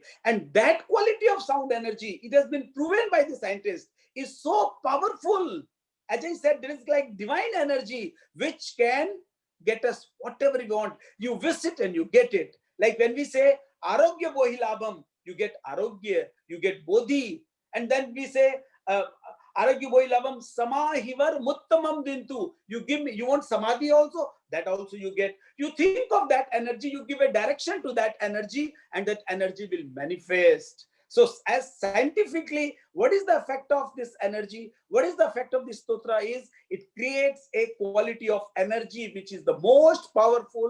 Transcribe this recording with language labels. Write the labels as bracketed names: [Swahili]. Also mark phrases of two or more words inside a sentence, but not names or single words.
[English] And that quality of sound energy, it has been proven by the scientists, is so powerful. As I said, there is like divine energy which can get us whatever you want. You wish it and you get it. Like when we say [Pali] arogya bohilabham, [English] you get arogya, you get bodhi. And then we say [Pali] arogya bohilabham samahivar muttamam dintu. [English] You give me, you want samadhi also, that also you get. You think of that energy, you give a direction to that energy, and that energy will manifest. So as scientifically, what is the effect of this energy? What is the effect of this stotra is, it creates a quality of energy which is the most powerful.